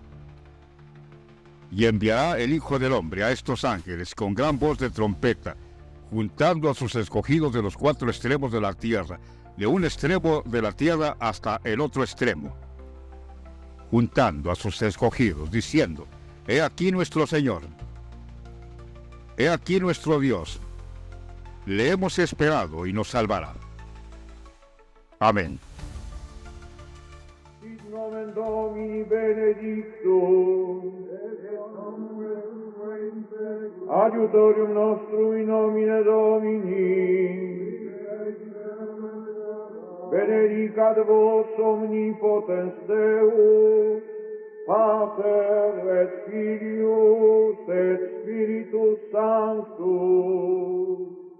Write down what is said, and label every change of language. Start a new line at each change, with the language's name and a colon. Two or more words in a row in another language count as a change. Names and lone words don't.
Spanish: Y enviará el Hijo del Hombre a estos ángeles con gran voz de trompeta, juntando a sus escogidos de los cuatro extremos de la tierra, de un extremo de la tierra hasta el otro extremo, juntando a sus escogidos, diciendo: he aquí nuestro Señor, he aquí nuestro Dios, le hemos esperado y nos salvará. Amén.
Latin: Sit nomen Domini benedictum, adiutorium nostrum in nomine Domini, benedicat vos omnipotens Deus, Pater et Filius et Spiritus Sanctus.